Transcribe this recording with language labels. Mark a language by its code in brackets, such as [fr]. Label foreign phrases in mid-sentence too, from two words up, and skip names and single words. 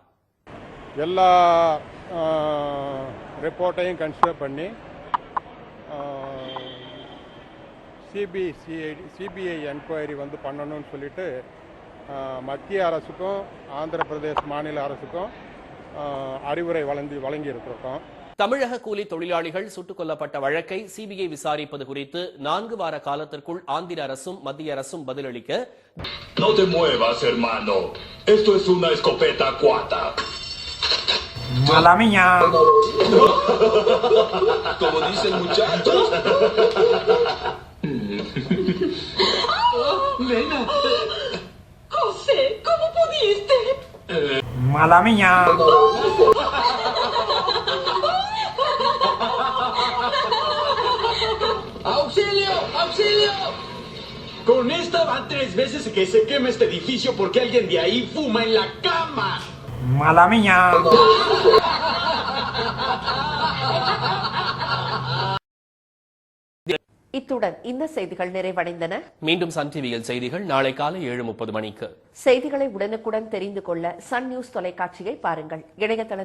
[ta] எல்லா ரிப்போர்ட்டையும் கன்சிடர் பண்ணி சிபிஐ என்கொயரி பண்ணணும்னு சொல்லிட்டு மத்திய அரசுக்கும் ஆந்திர பிரதேச மாநில அரசுக்கும் அறிவுரை வழங்கி இருக்கிறோம். தமிழக கூலி தொழிலாளிகள் சுட்டுக் கொல்லப்பட்ட வழக்கை சிபிஐ விசாரிப்பது குறித்து 4 வார காலத்திற்குள் ஆந்திர அரசும் மத்திய அரசும் பதிலளிக்க [es] No te muevas, hermano. Esto es una escopeta cuata. Mala mía. Como dicen muchachos. Nena. José, ¿cómo pudiste? Mala mía. ¡Auxilio! ¡Auxilio! Con esta van 3 veces que se quema este edificio porque alguien de ahí fuma en la cama. Mala mía. [ta] இத்துடன் இந்த செய்திகள் நிறைவடைந்தன. மீண்டும் சன் டிவியில் செய்திகள் நாளை காலை 7:30 மணிக்கு. செய்திகளை உடனுக்குடன் தெரிந்து கொள்ள சன் நியூஸ் தொலைக்காட்சியை பாருங்கள்.